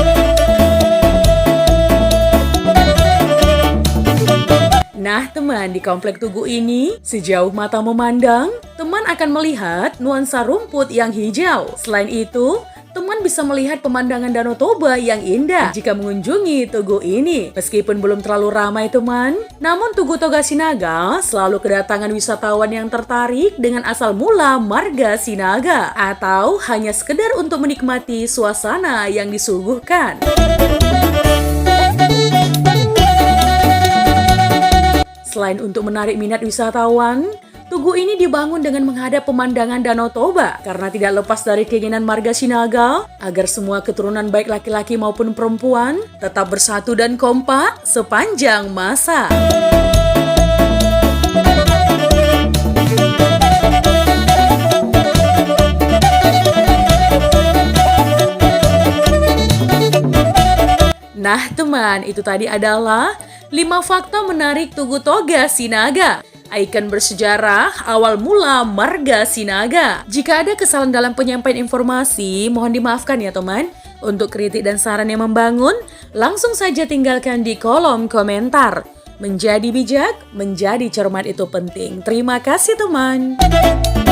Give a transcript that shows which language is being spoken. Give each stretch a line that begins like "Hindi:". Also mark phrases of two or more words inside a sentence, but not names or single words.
Indonesian: Nah teman, di komplek tugu ini, sejauh mata memandang, teman akan melihat nuansa rumput yang hijau. Selain itu, teman bisa melihat pemandangan Danau Toba yang indah jika mengunjungi tugu ini. Meskipun belum terlalu ramai teman, namun Tugu Toga Sinaga selalu kedatangan wisatawan yang tertarik dengan asal mula marga Sinaga, atau hanya sekedar untuk menikmati suasana yang disuguhkan. Selain untuk menarik minat wisatawan, tugu ini dibangun dengan menghadap pemandangan Danau Toba karena tidak lepas dari keinginan marga Sinaga agar semua keturunan baik laki-laki maupun perempuan tetap bersatu dan kompak sepanjang masa. Nah teman, itu tadi adalah 5 fakta menarik Tugu Toga Sinaga, ikon bersejarah awal mula marga Sinaga. Jika ada kesalahan dalam penyampaian informasi, mohon dimaafkan ya teman. Untuk kritik dan saran yang membangun, langsung saja tinggalkan di kolom komentar. Menjadi bijak, menjadi cermat itu penting. Terima kasih teman.